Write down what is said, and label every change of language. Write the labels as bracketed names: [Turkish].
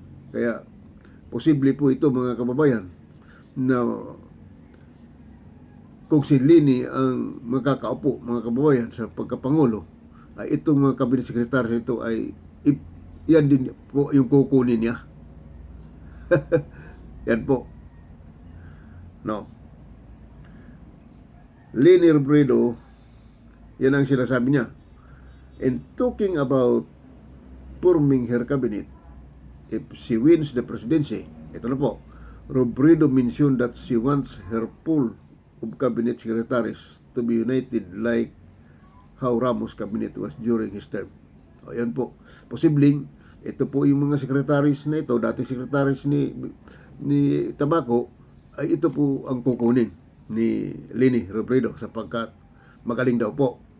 [Filipino] Kaya posible po ito mga kababayan na kung si Lini ang makakaupo mga kababayan sa pagkapangulo, ay itong mga cabinet secretaries ito ay yan din po yung kukunin niya. Yan po. No. Lini Robredo, yan ang sinasabi niya. [English] And talking about forming her cabinet, if she wins the presidency, [Filipino] ito na po, [English] Robredo mentioned that she wants her pool of cabinet secretaries to be united like how Ramos cabinet was during his term. [Filipino] O yan po. Posibleng, ito po yung mga secretaries na ito, dating secretaries ni Tabaco, ay ito po ang kukunin ni Lini Robredo sapagkat magaling daw po.